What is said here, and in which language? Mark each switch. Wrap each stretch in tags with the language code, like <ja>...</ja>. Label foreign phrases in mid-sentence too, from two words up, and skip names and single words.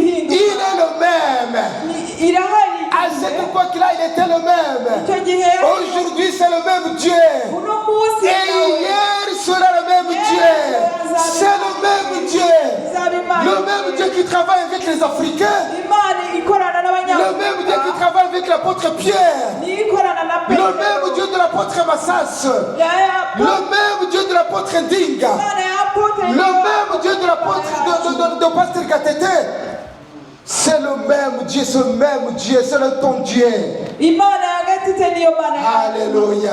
<fr>Il</fr> <rn>ihinduka</rn> <fr>est le même.</fr> <rn>irahari</rn> <fr>À cette époque-là, il était le même.</fr> <rn>icyo gihe</rn> <fr>Aujourd'hui, c'est le même Dieu.</fr> <rn>uno munsi</rn> <fr>Et hier sera le même Dieu. C'est le même Dieu.</fr> <rn>izaba imana</rn> <fr>Le même Dieu qui travaille avec les Africains.</fr> <rn>imana ikorana</rn> <fr>Le même Dieu qui</fr> <rn>n'abanyafurika</rn> <fr>travaille avec l'apôtre Pierre.</fr> <rn>niyo ikorana na</rn> <fr>Le même Dieu de l'apôtre Massas, le même Dieu de l'apôtre Ndinga, le même Dieu de l'apôtre de Pasteur Gatete, c'est le même Dieu, c'est le ton Dieu. Alléluia.</fr>